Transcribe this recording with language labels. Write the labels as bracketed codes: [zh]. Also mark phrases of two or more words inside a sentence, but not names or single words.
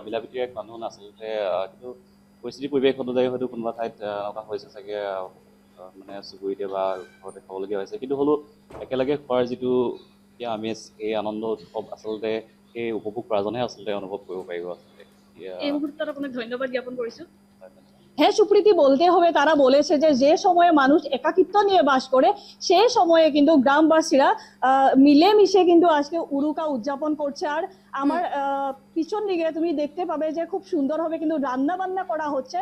[as] মিলাপ্ৰীতিৰ এক বান্ধোন আচলতে, কিন্তু পৰিস্থিতি পৰিৱেশ অনুযায়ী হয়তো কোনোবা ঠাইত এনেকুৱা হৈছে চাগে, মানে চুবুৰীতে বা ঘৰতে খাবলগীয়া হৈছে, কিন্তু হ'লেও একেলগে খোৱাৰ যিটো আমেজ, এই আনন্দ উৎসৱ আচলতে সেই উপভোগ কৰাজনেহে আচলতে অনুভৱ কৰিব পাৰিব। আচলতে [bn] এই মুহূর্তে আপনাকে ধন্যবাদ জ্ঞাপন করেছো। হ্যাঁ সুপ্রীতি, বলতে হবে তারা বলেছে যে সময়ে মানুষ একাকিত্ব নিয়ে বাস করে, সেই সময়ে কিন্তু গ্রামবাসীরা মিলেমিশে কিন্তু আজকে উরুকা উদযাপন করছে। আর আমার পিছন দিকে তুমি দেখতে পাবে যে খুব সুন্দরভাবে কিন্তু রান্না বান্না করা হচ্ছে।